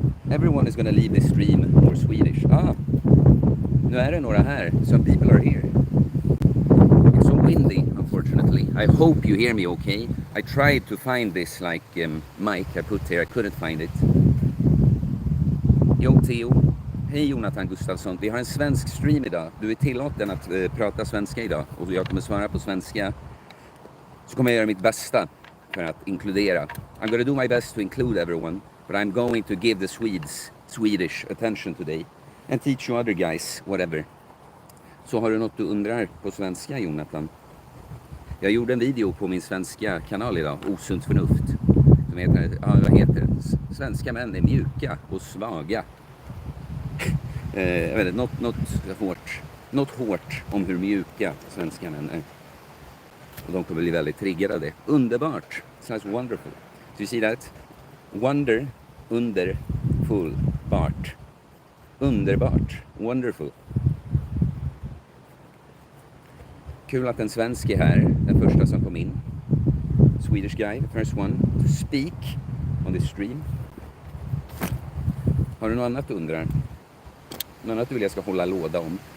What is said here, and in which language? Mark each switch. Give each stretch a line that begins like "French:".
English: Everyone is gonna leave this stream more Swedish.
Swedish: Nu är det några här.
English: Some people are here. It's so windy, unfortunately. I hope you hear me okay. I tried to find this mic I put here. I couldn't find it.
Swedish: Yo Theo. Hej Jonathan Gustafsson. Vi har en svensk stream idag. Du är tillåten att prata svenska idag. Och jag kommer svara på svenska. Så kommer jag göra mitt bästa för att inkludera.
English: I'm gonna do my best to include everyone. But I'm going to give the Swedes Swedish attention today. And teach you other guys, whatever.
Swedish: Så har du något du undrar på svenska, Jonathan? Jag gjorde en video på min svenska kanal idag, Osunt förnuft. Som heter, vad heter det? Svenska män är mjuka och svaga. Jag vet inte, något hårt om hur mjuka svenska män är. Och de kommer bli väldigt triggade av det.
English: Underbart! Sounds wonderful. Do you see that? Wonder, under, full, bart. Underbart. Wonderful.
Swedish: Kul att en svensk är här. Den första som kom in.
English: Swedish guy, the first one to speak on this stream.
Swedish: Har du något annat du undrar? Något annat du vill jag ska hålla låda om?